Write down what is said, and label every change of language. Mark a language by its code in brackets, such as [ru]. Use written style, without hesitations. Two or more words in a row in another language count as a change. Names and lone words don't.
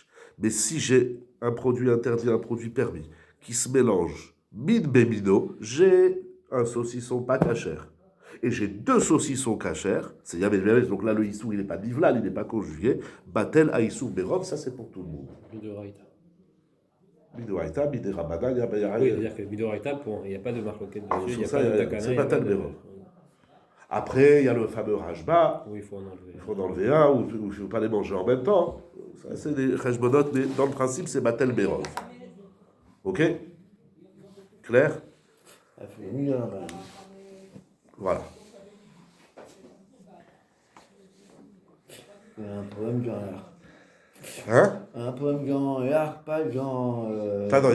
[fr] Mais si j'ai un produit interdit, un produit permis, qui se mélange [he] מין במינו, [fr] j'ai un saucisson pas cachère. Et j'ai deux saucissons cachères, c'est [he] יבש ביבש, [fr] donc là le issour il n'est pas nivlal, il n'est pas conjugué, [he] בטל האיסור ברוב, [fr] ça c'est pour tout le monde. Midoraita. [he] מדאורייתא, מדרבנן, [fr] il y a Oui, c'est-à-dire que Midoraita, il n'y a pas de marloquette dessus, il n'y a ça, pas de takana. c'est [he] בטל ברוב. [fr] Après, il y a le fameux rajba. Oui, il faut en enlever. Il faut en enlever un, ou je ne veux pas les manger en même temps. Ça, c'est des cheshbonot, mais dans le principe, c'est [he] בטל ברוב. [fr] Ok? Clair? Voilà. Il y a un problème dans l'art. Hein? Un problème dans l'art, pas dans...